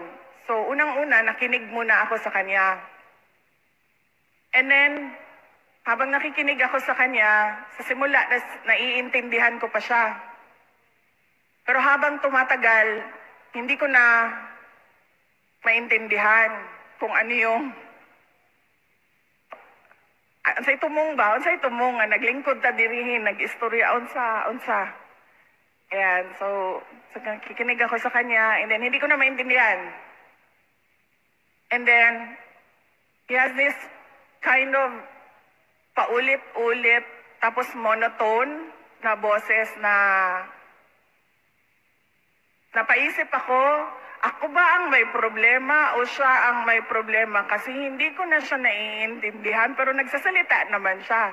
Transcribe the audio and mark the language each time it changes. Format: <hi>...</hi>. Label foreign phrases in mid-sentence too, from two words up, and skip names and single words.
<tl>So unang-una, nakinig muna ako sa kanya.</tl> <en>And then,</en> <tl>habang nakikinig ako sa kanya, sa simula, naiintindihan ko pa siya. Pero habang tumatagal, hindi ko na maintindihan kung ano yung</tl> <ceb>unsay tumong</ceb> <tl>ba?</tl> <ceb>Unsay tumong nga naglingkod ta dirihin, nag-istorya unsa.</ceb> <tl>Ayan, so kikinig ako sa kanya,</tl> <en>and then</en> <tl>hindi ko na maintindihan.</tl> <en>And then, he has this kind of</en> <tl>paulit-ulit, tapos monotone na boses na napaisip ako ba ang may problema o siya ang may problema? Kasi hindi ko na siya naiintindihan, pero nagsasalita naman siya.</tl>